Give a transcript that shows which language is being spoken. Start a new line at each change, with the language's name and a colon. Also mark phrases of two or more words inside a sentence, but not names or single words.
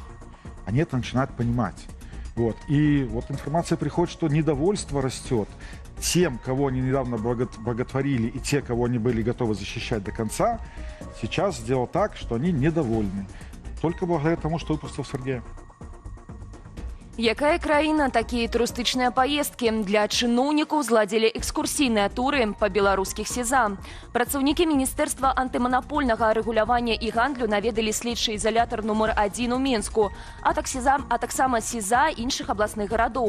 Russian: Они это начинают понимать. Вот. И вот информация приходит, что недовольство растет. Тем, кого они недавно боготворили, и те, кого они были готовы защищать до конца, сейчас сделал так, что они недовольны. Только благодаря тому, что выпустил Сергея.
Belarusian: Якая краіна, такія турыстычныя паездкі. Для чыноўнікаў зладзілі экскурсійныя туры па беларускіх СІЗА. Працаўнікі Міністэрства антыманапольнага рэгулявання і гандлю наведалі следчы ізалятар нумар 1 у Менску, а таксама СІЗА іншых абласных гарадоў.